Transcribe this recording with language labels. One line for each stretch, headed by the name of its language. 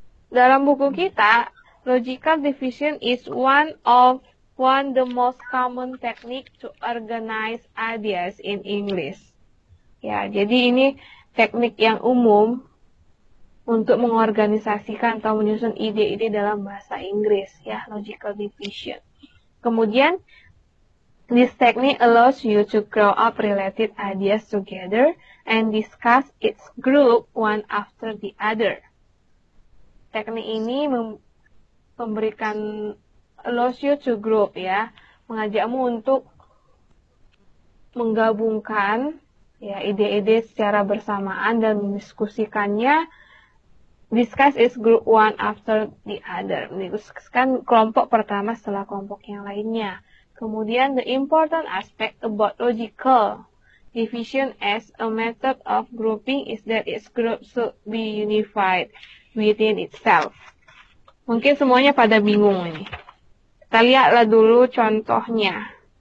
Indonesian: Dalam buku kita,
English: logical division is one the most common technique to organize ideas in English.
Indonesian: Ya, jadi ini teknik yang umum untuk mengorganisasikan atau menyusun ide-ide dalam bahasa Inggris, ya, logical division. Kemudian,
English: this technique allows you to grow up related ideas together and discuss its group one after the other.
Indonesian: Teknik ini memberikan
English: allows you to group,
Indonesian: ya, mengajakmu untuk menggabungkan ya ide-ide secara bersamaan dan mendiskusikannya.
English: Discuss its group one after the other.
Indonesian: Mendiskusikan kelompok pertama setelah kelompok yang lainnya. Kemudian,
English: the important aspect about logical division as a method of grouping is that its group should be unified within itself.
Indonesian: Mungkin semuanya pada bingung ini. Kita lihatlah dulu contohnya.